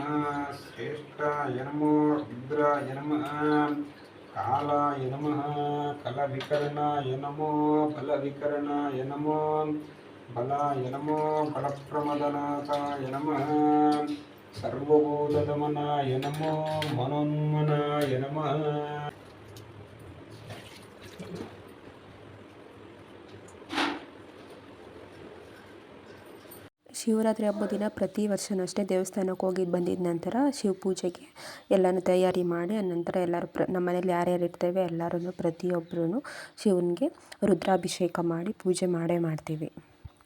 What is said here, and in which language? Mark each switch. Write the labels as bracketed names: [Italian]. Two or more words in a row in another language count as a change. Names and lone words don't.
[Sanskrit] श्रेष्ठाय नमो रुद्राय नमः कालाय नमः कलविकर्णाय नमो बलविकर्णाय नमो बलाय नमो बलप्रमदनाथाय नमः सर्वभूतदमनाय नमो मनोन्मनाय नमः. [Kannada] ಶಿವರಾತ್ರಿ ಹಬ್ಬದ ದಿನ ಪ್ರತಿ ವರ್ಷವೂ ಅಷ್ಟೇ ದೇವಸ್ಥಾನಕ್ಕೆ ಹೋಗಿ ಬಂದಿದ್ದ ನಂತರ ಶಿವ ಪೂಜೆಗೆ ಎಲ್ಲನೂ ತಯಾರಿ ಮಾಡಿ ಆನಂತರ ಎಲ್ಲರೂ ನಮ್ಮ ಮನೇಲಿ ಯಾರ್ಯಾರು ಇರ್ತೇವೆ ಎಲ್ಲರೂ ಪ್ರತಿಯೊಬ್ಬರೂ ಶಿವನಿಗೆ ರುದ್ರಾಭಿಷೇಕ ಮಾಡಿ ಪೂಜೆ ಮಾಡೇ ಮಾಡ್ತೀವಿ.